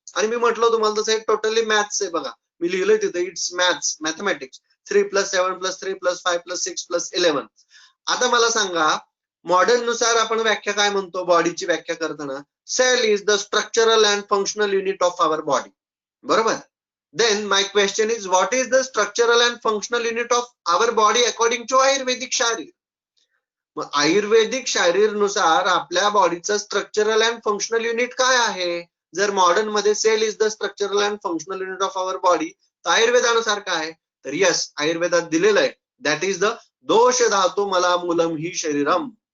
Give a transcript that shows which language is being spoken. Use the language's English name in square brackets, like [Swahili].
[Marathi] आणि मी म्हटलं तुम्हाला तसं एक टोटली मॅथ्स आहे बघा, मी लिहिलंय तिथे इट्स मॅथ्स, मॅथमॅटिक्स. 3 + 7 + 3 + 5 + 6 + 11. आता मला सांगा मॉडर्न नुसार आपण व्याख्या काय म्हणतो बॉडीची व्याख्या करताना, [English] Cell is the structural and functional unit of our body. [Marathi] बरोबर. [English] Then my question is, what is the structural and functional unit of our body according to Ayurvedic शारीर? [Marathi] मग आयुर्वेदिक शारीर नुसार आपल्या बॉडीचं स्ट्रक्चरल अँड फंक्शनल युनिट काय आहे? जर modern मध्ये [English] cell is the structural and functional unit of our body, [Marathi] तर आयुर्वेदानुसार काय? तर यस, आयुर्वेदात दिलेलं आहे दॅट इज द [Sanskrit] दोष धातू मला मूलम ही शरीरम.